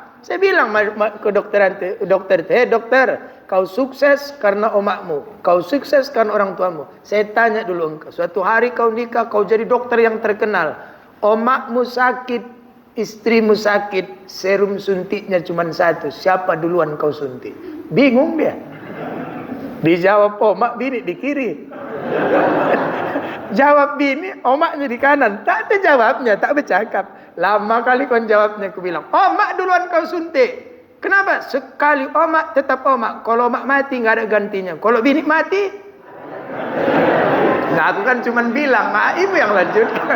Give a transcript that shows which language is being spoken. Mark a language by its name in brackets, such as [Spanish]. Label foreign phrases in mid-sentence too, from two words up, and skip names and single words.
[Indonesian] Saya bilang dokter, kau sukses karena omakmu, kau sukses karena orang tuamu. Saya tanya dulu engkau, suatu hari kau nikah, kau jadi dokter yang terkenal, omakmu sakit, istrimu sakit, serum suntiknya cuma satu, siapa duluan kau suntik? Bingung dia. Dijawab omak, bini di kiri. Jawab bini, omaknya di kanan. Tak ada jawabnya, tak bercakap. Lama kali kau jawabnya, aku bilang, omak duluan kau suntik. Kenapa? Sekali omak tetap omak. Kalau omak mati nggak ada gantinya. Kalau bini mati, nah aku kan cuma bilang, mak ibu yang lanjutkan.